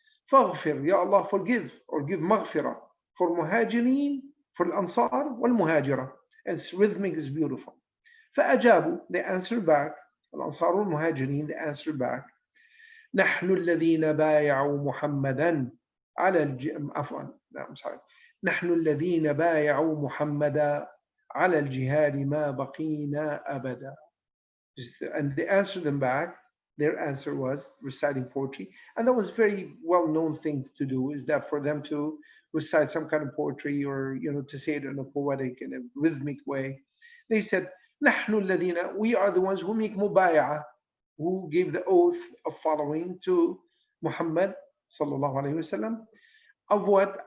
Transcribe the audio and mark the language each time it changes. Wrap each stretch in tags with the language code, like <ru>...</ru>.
<ar>فاغفر,</ar> <en>Ya Allah, forgive or give maghfirah for muhajirin, for al-ansar wal-muhajirah. And it's rhythmic, is beautiful.</en> <ar>فأجابوا,</ar> <en>they answered back, al-ansar wal-muhajirin, they answered back,</en> <ar>نحن الذين بايعوا محمدا على عفوا,</ar> <en>I'm sorry.</en> <ar>نحن الذين بايعوا محمدا على الجهاد ما بقينا أبدا.</ar> <en>And they answered them back. Their answer was reciting poetry. And that was very well-known thing to do, is that for them to recite some kind of poetry or, to say it in a poetic and a rhythmic way. They said,</en> <ar>نحن الذين,</ar> <en>we are the ones who make mubay'ah, who gave the oath of following to Muhammad sallallahu alayhi wasallam. Of what?</en>